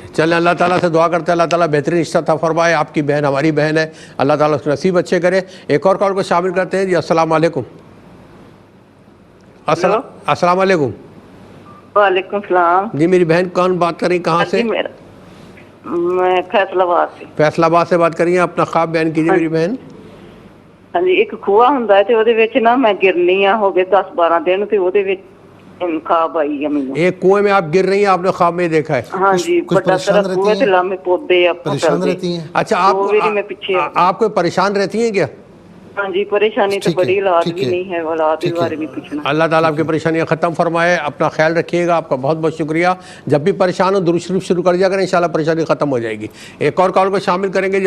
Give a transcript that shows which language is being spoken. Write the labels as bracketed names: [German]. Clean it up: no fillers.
[Urdu] چلیں اللہ تعالیٰ سے دعا کرتے ہیں اللہ تعالیٰ بہترین رشتہ عطا فرمائے. آپ کی بہن ہماری بہن ہے، اللہ تعالیٰ اس کے نصیب اچھے کرے. ایک اور کال کو شامل کرتے ہیں جی. السلام علیکم. السلام علیکم. وعلیکم السلام. جی میری بہن کون بات کر رہی، کہاں سے؟ میں فیصل آباد سے. فیصل آباد سے بات کر رہی ہیں. اپنا خواب بیان کیجیے میری بہن. [Punjabi] ہاں جی ایک کھوا ہوندا ہے تے اودے وچ نا میں گرنی ہو گئے 10-12 دن تے اودے وچ خواب آئی ہے مینوں. [Urdu] ایک کنویں میں آپ گر رہی ہیں، آپ نے خواب میں دیکھا ہے؟ [Punjabi] ہاں جی بڑا سارا کنواں تے لامے پودے [Urdu] پریشان رہتی ہیں؟ اچھا آپ کوئی پریشان رہتی ہیں کیا؟ ہاں جی پریشانی تو بڑی، اولاد بھی نہیں ہے، اولاد کے بارے میں پوچھنا. اللہ تعالیٰ آپ کی پریشانیاں ختم فرمائے. اپنا خیال رکھیے گا. آپ کا بہت بہت شکریہ. جب بھی پریشان ہو درود شریف شروع کر دیا کریں، انشاءاللہ پریشانی ختم ہو جائے گی. ایک اور کال کو شامل کریں گے جی.